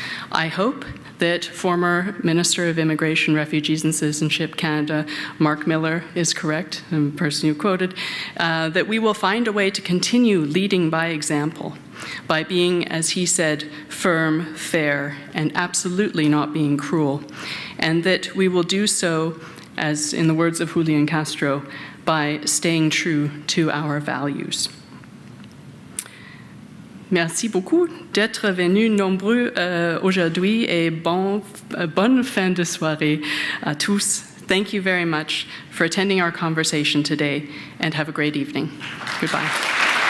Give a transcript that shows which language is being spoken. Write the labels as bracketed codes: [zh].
[en] I hope that former Minister of Immigration, Refugees and Citizenship Canada, Mark Miller, is correct, the person you quoted, that we will find a way to continue leading by example, by being, as he said, firm, fair, and absolutely not being cruel, and that we will do so, as in the words of Julián Castro, by staying true to our values. [fr] Merci beaucoup d'être venus nombreux aujourd'hui et bonne fin de soirée à tous. [en] Thank you very much for attending our conversation today, and have a great evening. Goodbye.